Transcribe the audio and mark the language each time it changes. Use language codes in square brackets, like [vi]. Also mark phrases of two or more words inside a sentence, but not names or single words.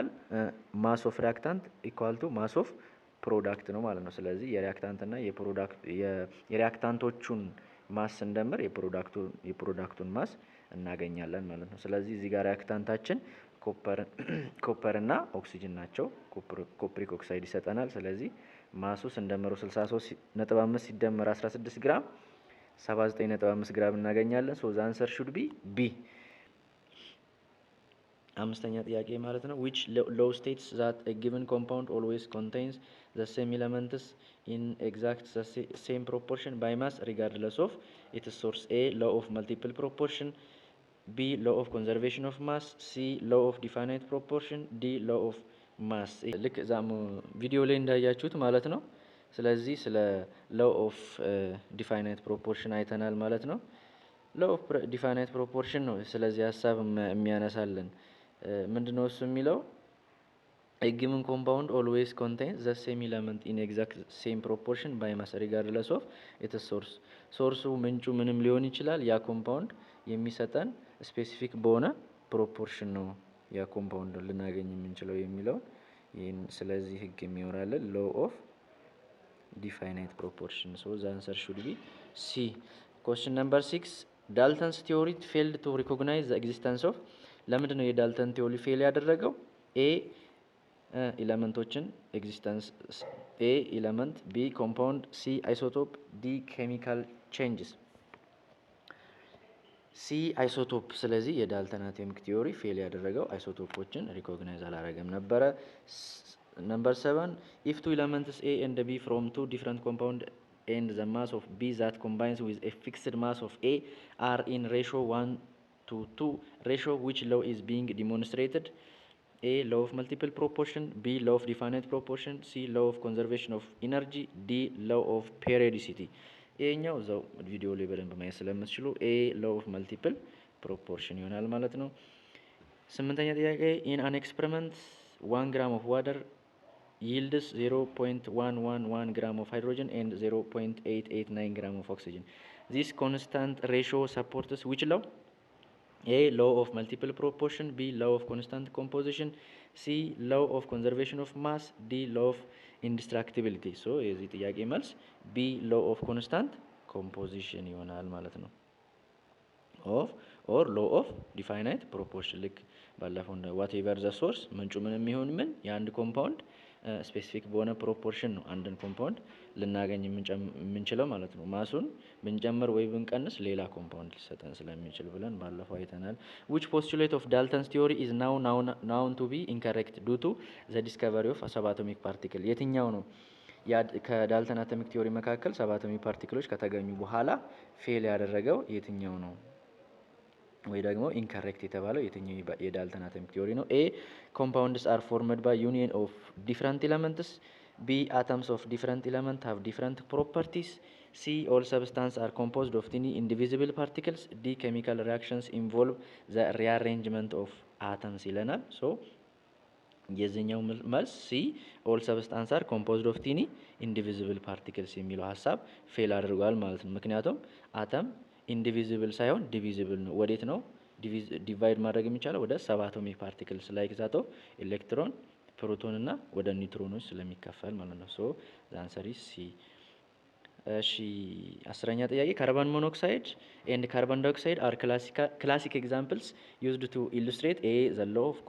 [en] mass of reactant equal to mass of product [am] ነው ማለት ነው። ስለዚህ የሪአክታንትና የሪአክታንቶቹን ማስ እንደምር የፕሮዳክቱን ማስ እናገኛለን ማለት ነው። ስለዚህ እዚህ ጋር ሪአክታንታችን ኮፐር እና ኦክሲጅን ናቸው። ኮፕሪክ ኦክሳይድ ይሰጠናል። ስለዚህ ማሱ ስንደምረው 63.5 ሲደመር 16 ግራም 79.5 ግራም እናገኛለን። [en] so the answer should be B። [am] አምስተኛ ጥያቄ ማለት ነው [en] which law states that a given compound always contains the same elements in exact the same proportion by mass regardless of its source? A law of multiple proportion, B law of conservation of mass, C law of definite proportion, D law of mass። [am] ልክ ዛም ቪዲዮ ላይ እንዳያችሁት ማለት ነው። ስለዚህ ስለ [en] law of definite proportion [am] አይተናል ማለት ነው። [en] law of definite proportion [am] ነው ስለዚህ ሀሳብ የሚያነሳልን ምንድነው እሱ የሚለው [en] a given compound always contains the same element in exact same proportion by mass regardless of its source። [am] ሶርሱ ምንጩ ምንም ሊሆን ይችላል። ያ ኮምፓውንድ የሚሰጠን ስፔሲፊክ በሆነ ፕሮፖርሽን ነው ያ ኮምፓውንድ ልናገኝ የምንችለው የሚለው ይሄን ስለዚህ ህግ የሚወራለን [en] law of definite proportion። so the answer should be C። question number 6 Dalton's theory failed to recognize the existence of [am] ለምንድነው የዳልተን ቲዮሪ ፌል ያደረገው? ኤ ኤሌመንቶችን ኤግዚስተንስ፣ [en] A element, B compound, C isotope, D chemical changes። C isotope። [am] ስለዚህ የዳልተን አቶሚክ ቲዮሪ ፌል ያደረገው አይሶቶፖችን ሪኮግናይዝ አላረገም ነበረ። [en] number 7 if two elements A and B from two different compound and the mass of B that combines with a fixed mass of A are in ratio 1 to 2 ratio, which law is being demonstrated? A. Law of multiple proportion. B. Law of definite proportion. C. Law of conservation of energy. D. Law of periodicity. [am] ይሄኛው እዛው ቪዲዮ ላይ በደንብ ማየት ስለምትችሉ [en] A law of multiple proportion [am] ይሆናል ማለት ነው። ስምንተኛ ጥያቄ [en] in an experiment 1 gram of water yields 0.111 gram of hydrogen and 0.889 gram of oxygen. This constant ratio supports which law? A. Law of multiple proportion. B. Law of constant composition. C. Law of conservation of mass. D. Law of indestructibility. [am] So የዚህ ጥያቄ መልስ [en] B. Law of constant composition [am] ይሆናል ማለት ነው። [en] or law of definite proportion [am] ልክ ባለፈው እንደ [en] whatever the source [am] ምንጩ ምንም ይሁን ምን የአንድ ኮምፓውንድ ስፔሲፊክ በሆነ ፕሮፖርሽን ነው አንድን ኮምፓውንድ ልናገኝ የምንችለው ማለት ነው። ማሱን ብንጨምር ወይ ብንቀንስ ሌላ ኮምፓውንድ ሊሰጠን ስለሚችል ብለን ባለፈው አይተናል። [en] which postulate of Dalton's theory is now known to be incorrect due to the discovery of subatomic particle? [am] የትኛው ነው ከዳልተን አቶሚክ ቲዮሪ መካከል ሰባቶሚክ ፓርቲክሎች ከተገኙ በኋላ ፌል ያደረገው የትኛው ነው ወይ ደግሞ ኢንከሬክት የተባለው የትኛው የዳልተን አቶሚክ ቲዮሪ ነው? [en] ኤ compounds are formed by union of different elements. B atoms of different element have different properties. C all substances are composed of tiny indivisible particles. D chemical reactions involve the rearrangement of atoms [am] ይለናል። ሶ የዚህኛው መልስ ሲ [en] all substances are composed of tiny indivisible particles [am] የሚለው ሐሳብ ፌል አድርጓል ማለት ነው። ምክንያቱም አተም ኢንዲቪዚብል ሳይሆን ዲቪዚብል ነው። ወዴት ነው ዲቫይድ ማድረግ የሚቻለው? [en] ወደ subatomic particles like that of electron, proton [am] እና ወደ ኒውትሮኖች ስለሚከፈል ማለት ነው። [en] so the answer is C። [am] እሺ 10ኛ ጥያቄ [en] carbon monoxide and carbon dioxide are classic examples used to illustrate a the law of